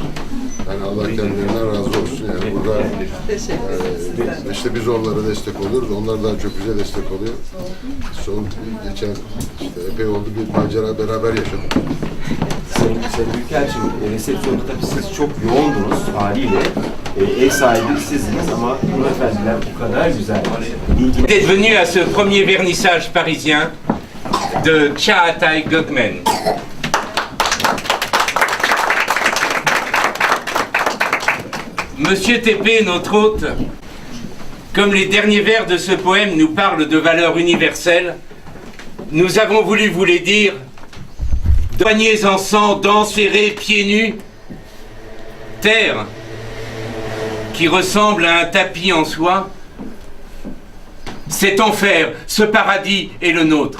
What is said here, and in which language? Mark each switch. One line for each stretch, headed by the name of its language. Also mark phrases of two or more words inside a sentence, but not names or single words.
Turkish: Yani Allah kendilerinden razı olsun. Yani burada işte biz onlara destek oluyoruz. Onlar daha çok bize destek oluyor. Son geçen işte epey oldu bir macera beraber yaşadık. Sayın Büyükelçim, resepsiyonda tabii siz çok yoğundunuz haliyle. Ev sahibi sizdiniz ama hanımefendiler bu kadar güzel.
French: D'être venu à ce premier vernissage parisien de Çağatay Gökmen. Monsieur Tepe, notre hôte, comme les derniers vers de ce poème nous parlent de valeurs universelles, nous avons voulu vous les dire, poignets en sang, dents serrées, pieds nus, terre qui ressemble à un tapis en soie, cet enfer, ce paradis est le nôtre.